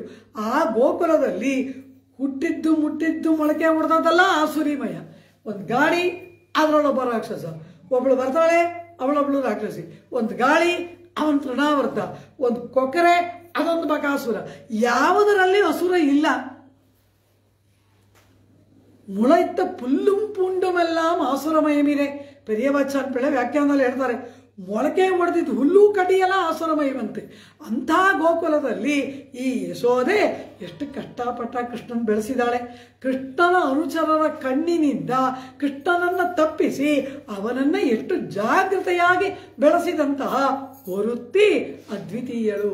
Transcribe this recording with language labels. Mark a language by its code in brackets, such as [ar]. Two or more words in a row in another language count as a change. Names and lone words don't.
[kn] ಆ ಗೋಪುರದಲ್ಲಿ ಹುಟ್ಟಿದ್ದು ಮುಟ್ಟಿದ್ದು ಮೊಳಕೆ ಹೊಡೆದಲ್ಲ ಆ ಸುರಿಮಯ. ಒಂದು ಗಾಡಿ, ಅದರೊಳೊಬ್ಬ ರಾಕ್ಷಸ, ಒಬ್ಬಳು ಬರ್ತಾಳೆ, ಅವಳೊಬ್ಬಳು ರಾಕ್ಷಸಿ. ಒಂದು ಗಾಳಿ, ಅವನ ತೃಣಾವರ್ತ. ಒಂದು ಕೊಕ್ಕರೆ, ಅದೊಂದು ಬಕಾಸುರ. ಯಾವುದರಲ್ಲಿ ಹಸುರ ಇಲ್ಲ. [ta] முளைத்த புல்லும் பூண்டுமெல்லாம் ஆசுரமயமீரே [kn] പെരിയവച്ചാൻ പിള്ള ವ್ಯಾಖ್ಯಾನದಲ್ಲಿ ಹೇಳ್ತಾರೆ ಮೊಳಕೆ ಹೊಡೆದಿದ್ದು ಹುಲ್ಲು ಕಡಿಯೆಲ್ಲ ಆಸುರಮಯವಂತೆ. ಅಂಥ ಗೋಕುಲದಲ್ಲಿ ಈ ಯಶೋದೆ ಎಷ್ಟು ಕಷ್ಟಪಟ್ಟ ಕೃಷ್ಣನ್ ಬೆಳೆಸಿದಾಳೆ. ಕೃಷ್ಣನ ಅನುಚರರ ಕಣ್ಣಿನಿಂದ ಕೃಷ್ಣನನ್ನು ತಪ್ಪಿಸಿ ಅವನನ್ನು ಎಷ್ಟು ಜಾಗೃತೆಯಾಗಿ ಬೆಳೆಸಿದಂತಹ ಒರುತ್ತಿ ಅದ್ವಿತೀಯಳು.